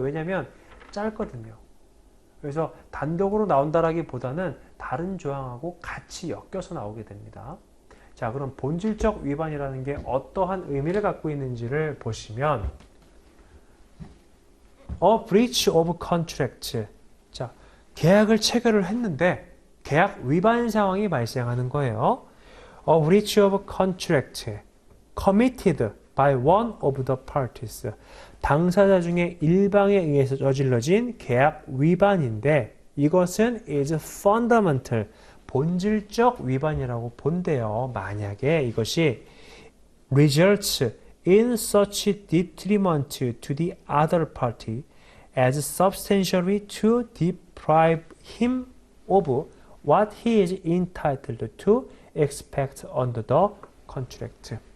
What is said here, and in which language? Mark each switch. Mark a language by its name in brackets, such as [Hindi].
[Korean] 왜냐면 짧거든요. 그래서 단독으로 나온다라기보다는 다른 조항하고 같이 엮여서 나오게 됩니다. 자, 그럼 본질적 위반이라는 게 어떠한 의미를 갖고 있는지를 보시면 [English] A breach of contract. [Korean] 자, 계약을 체결을 했는데 계약 위반 상황이 발생하는 거예요. [English] A breach of contract committed by one of the parties. [Korean] 당사자 중에 일방에 의해서 저질러진 계약 위반인데 이것은 [English] is fundamental, [Korean] 본질적 위반이라고 본대요. 만약에 이것이 [English] results in such detriment to the other party as substantially to deprive him of what he is entitled to expect under the contract.